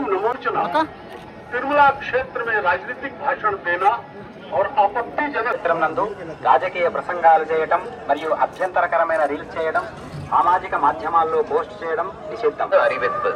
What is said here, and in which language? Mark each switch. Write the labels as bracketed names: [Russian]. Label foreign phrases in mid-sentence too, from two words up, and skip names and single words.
[Hindi] पहुंचना, तिरुमला क्षेत्र में राजनीतिक भाषण देना और आपत्तिजनक [Telugu] నందు రాజకీయ ప్రసంగాలు చేయడం మరియు అభ్యంతరకరమైన రీల్స్ చేయడం, సామాజిక మాధ్యమాల్లో పోస్ట్ చేయడం నిషిద్ధం. [Tamil] அறிவிப்பு.